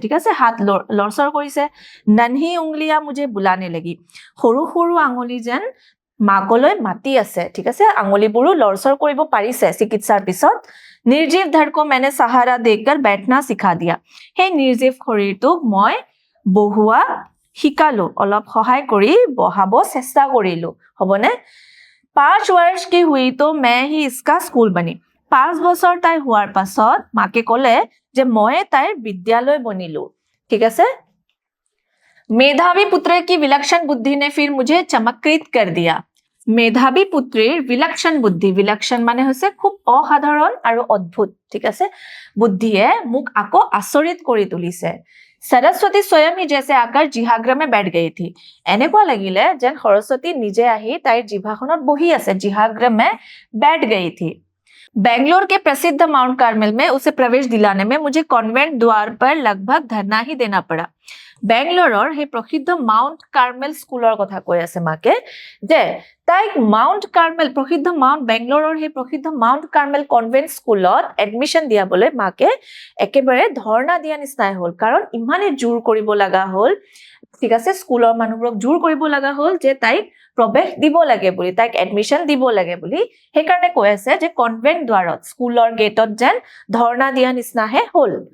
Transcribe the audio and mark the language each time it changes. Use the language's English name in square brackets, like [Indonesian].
[Assamese] ঠিক আছে, হাত লৰচৰ কৰিছে। [Hindi] ননহি উংলিয়া মুঝে বুলানে লাগি, [Assamese] সৰু সৰু আঙুলি যেন মাকলৈ মাতি আছে। ঠিক আছে, আঙুলিবোৰো লৰচৰ কৰিব পাৰিছে চিকিৎসাৰ পিছত। [Hindi] নিৰ্জীৱ ধড়কো मैंने सहारा देकर बैठना सिखा दिया। [Assamese] সেই নিৰ্জীৱ শৰীৰটোক মই বহোৱা শিকালো, অলপ সহায় কৰি বহাব চেষ্টা কৰিলো। হ'বনে? [Hindi] 5 वर्ष की हुई तो मैं ही इसका स्कूल बनी। [Assamese] 5 বছৰ তাই হোৱাৰ পাছত মাকে ক'লে যে মই তাইৰ বিদ্যালয় বনিলো। ঠিক আছে, [Hindi] मेधावी पुत्र की विलक्षण बुद्धि ने फिर मुझे चमत्कृत कर दिया। [Assamese] मेधावी पुत्रीर विलक्षण बुद्धि, विलक्षण মানে হৈছে খুব অসাধাৰণ আৰু অদ্ভুত। ঠিক আছে, বুদ্ধিয়ে মোক আকৌ আচৰিত কৰি তুলিছে। [Hindi] सरस्वती स्वयं ही जैसे आकर जिहाग्र में बैठ गई थी। [Assamese] এনেকুৱা লাগিলে যেন সৰস্বতী নিজে আহি তাইৰ জিভাখনত বহি আছে, [Hindi] जिहाग्र में बैठ गई थी। बेंगलोर के प्रसिद्ध माउंट कार्मेल में उसे प्रवेश दिलाने में मुझे कॉन्वेंट द्वार पर लगभग धरना ही देना पड़ा। [Assamese] বেংগলোৰৰ সেই প্ৰসিদ্ধ মাউণ্ট কাৰ্মেল স্কুলৰ কথা কৈ আছে মাকে যে তাইক মাউণ্ট কাৰ্মেল প্ৰসিদ্ধ বেংগলোৰৰ সেই প্ৰসিদ্ধ মাউণ্ট কাৰ্মেল কনভেন্ট স্কুলত এডমিশ্যন দিয়াবলৈ মাকে একেবাৰে ধৰ্ণা দিয়া নিচিনাই হ'ল কাৰণ ইমানে জোৰ কৰিব লগা হ'ল ঠিক আছে স্কুলৰ মানুহবোৰক জোৰ কৰিব লগা হ'ল যে তাইক প্ৰৱেশ দিব লাগে বুলি তাইক এডমিশ্যন দিব লাগে বুলি সেইকাৰণে কৈ আছে যে কনভেন্ট দ্বাৰত স্কুলৰ গেটত যেন ধৰ্ণা দিয়া নিচিনাহে হ'ল